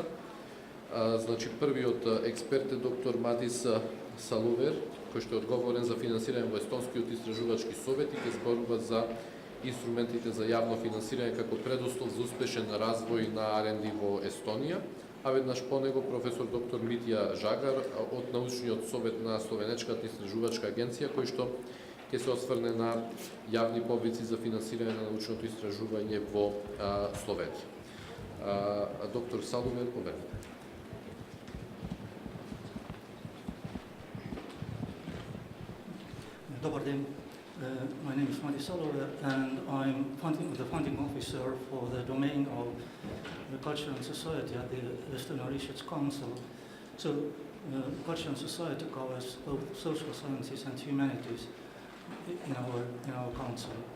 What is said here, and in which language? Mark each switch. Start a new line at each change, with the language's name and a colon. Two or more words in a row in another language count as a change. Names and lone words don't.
Macedonian: Значи првиот експерт е доктор Мадис Салувер, кој што е одговорен за финансирање во Естонскиот истражувачки совет и ќе зборува за инструментите за јавно финансирање како предуслов за успешен развој на R&D во Естонија, а веднаш по него професор доктор Митја Жагар од научниот совет на Словенечката истражувачка агенција, кој што ќе се осврне на јавни повици за финансирање на научното истражување во Словенија. Доктор Салувер, поверете.
English: everybody. My name is Matti Salover, and I'm the funding officer for the domain of the Culture and Society at the Estonian Research Council. So, Culture and Society covers both social sciences and humanities in our council.